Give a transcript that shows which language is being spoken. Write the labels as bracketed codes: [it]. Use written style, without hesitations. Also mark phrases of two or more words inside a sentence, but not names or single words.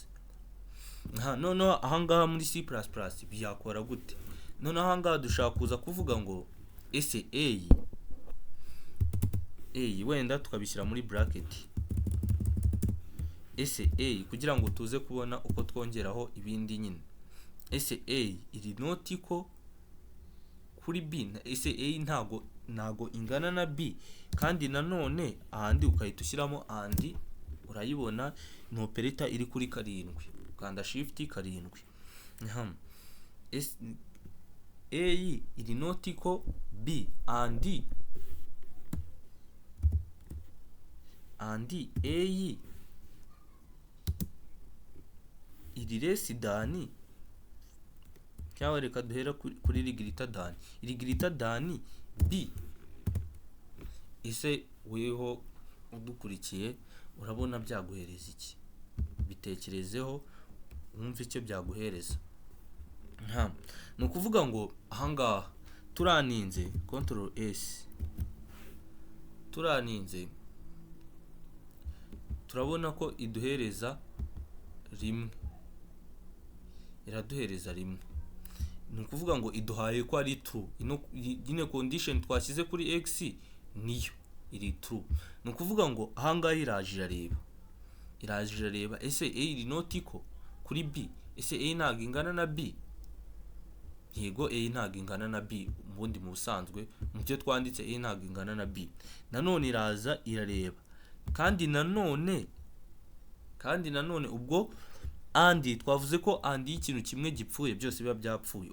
[rw] Noneho ahangaha muri C++ byakora gute? Noneho ahangaha dushaka kuza kuvuga ngo ese a wenda tukabishyira muri bracket, ese a kugira ngo tuze kubona uko twongeraho ibindi nyine. Ese a iri [en] not equal [rw] kuri b, ese a ntago ingana na b, kandi nanone ahandi ukahita ushyiramo andi, urayibona ni operator iri kuri 7, kanda shift 7. A iri [en] not equal [rw] b, andi a iri [en] less than, [rw] cyangwa reka duhera kuri iri [en] greater than [rw] b. Ese weho udukurikiye urabona byaguhereza iki? Bitekerezeho wumve icyo byaguhereza. Ni ukuvuga ngo ahangaha turaninze [en] control s, [rw] turaninze turabona ko iduhereza rimwe, iraduhereza rimwe. Ni ukuvuga ngo iduhaye ko ari true. Ino condition twashyize kuri x niyo iri true. Ni ukuvuga ngo ahangaha iraje irareba ese a iri [en] not equal [rw] kuri b, ese a ntago ingana na b. Yego a ntago ingana na b, ubundi mu busanzwe mu cyo twanditse a ntago ingana na b. Nanone iraza irareba, kandi nanone ubwo andi twavuze ko andi y'ikintu kimwe gipfuye byose biba byapfuye.